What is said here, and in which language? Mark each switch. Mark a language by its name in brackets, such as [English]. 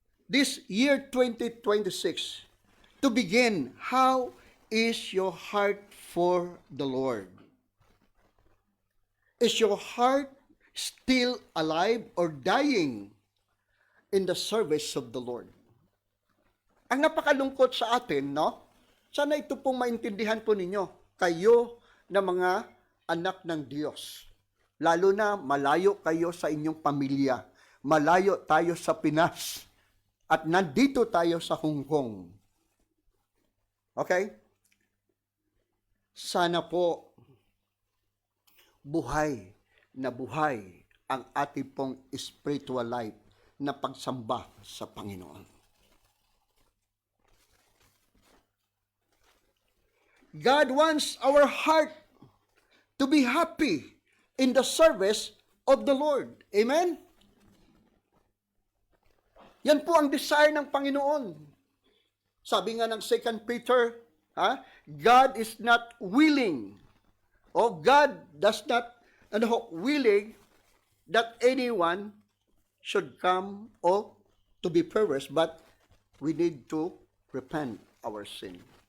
[English] This year 2026, to begin, how is your heart for the Lord? Is your heart still alive or dying in the service of the Lord? [Filipino] Ang napakalungkot sa atin, Sana ito pong maintindihan po ninyo. Kayo na mga anak ng Diyos. Lalo na malayo kayo sa inyong pamilya. Malayo tayo sa Pinas. At nandito tayo sa Hong Kong. Okay? Sana po buhay na buhay ang ating pong spiritual life na pagsamba sa Panginoon. [English] God wants our heart to be happy in the service of the Lord. Amen? [Filipino] Yan po ang desire ng Panginoon. Sabi nga ng [English] 2 Peter, God is not willing, God does not willing that anyone should come or to be perished, but we need to repent our sin.